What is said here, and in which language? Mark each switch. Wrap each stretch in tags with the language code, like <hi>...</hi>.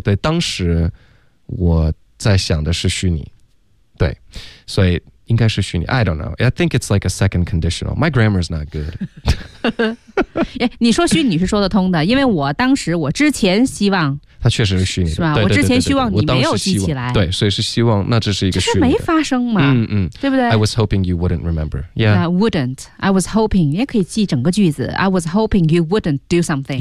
<zh>对，当时我在想的是虚拟。对，所以应该是虚拟。</zh> <en>I don't know. I think it's like a second conditional. My grammar is not good.</en> <zh>你说虚拟是说得通的，因为我当时我之前希望它确实是虚拟的，是吧？我之前希望你没有记起来，对，所以是希望那只是一个虚拟的，这是没发生嘛？嗯嗯，对不对</zh> <en>？I was hoping you wouldn't remember. Yeah, wouldn't. I was hoping.</en> <zh>也可以记整个句子。</zh> <en>I was hoping you wouldn't do something.</en>